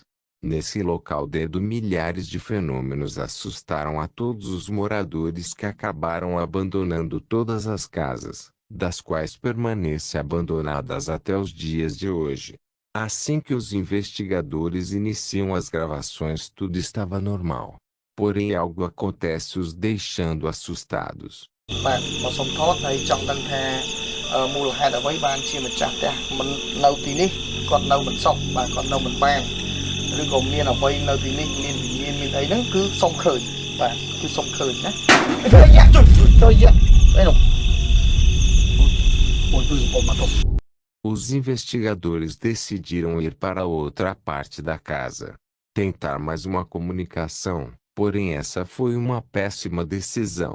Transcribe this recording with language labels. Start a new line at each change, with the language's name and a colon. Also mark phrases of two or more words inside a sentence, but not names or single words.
Portuguese: Nesse local milhares de fenômenos assustaram a todos os moradores, que acabaram abandonando todas as casas, das quais permanecem abandonadas até os dias de hoje. Assim que os investigadores iniciam as gravações, tudo estava normal. Porém algo acontece, os deixando assustados.
Khmer: បាទមកសុំថតហើយចង់ដឹងថាមូលហេតុអ្វីបានជាម្ចាស់ផ្ទះមិននៅទីនេះគាត់នៅមិនសុខបាទគាត់នៅមិនបានឬក៏មានអ្វីនៅទីនេះមានវិញ្ញាណមានអីហ្នឹងគឺសុំឃើញបាទគឺសុំឃើញណាយ៉ាជួយយ៉ាអីនោះអូយគឺមក
Portuguese: Os investigadores decidiram ir para outra parte da casa, tentar mais uma comunicação, porém essa foi uma péssima decisão.